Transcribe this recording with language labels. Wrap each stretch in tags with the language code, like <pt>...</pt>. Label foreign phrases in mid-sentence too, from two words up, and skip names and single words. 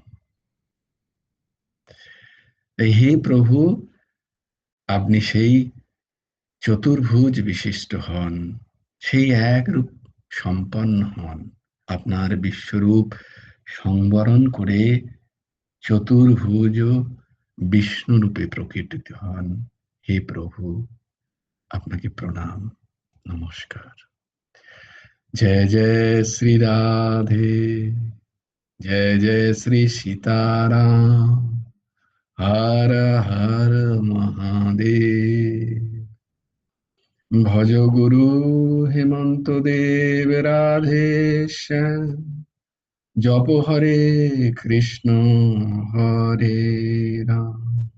<bn>হে প্রভু, আপনি সেই চতুর্ভুজ বিশিষ্ট হন, সেই এক রূপ সম্পন্ন হন। আপনার বিশ্বরূপ সংবরণ করে চতুর্ভুজ বিষ্ণু রূপে প্রকটিত হন। হে প্রভু, আপনাকে প্রণাম, নমস্কার।</bn> <hi>जय जय श्री राधे, जय जय श्री सीताराम, हर हर महादेव। भज गुरु हेमंत देव राधे श्याम, जप हरे कृष्ण हरे राम,</hi>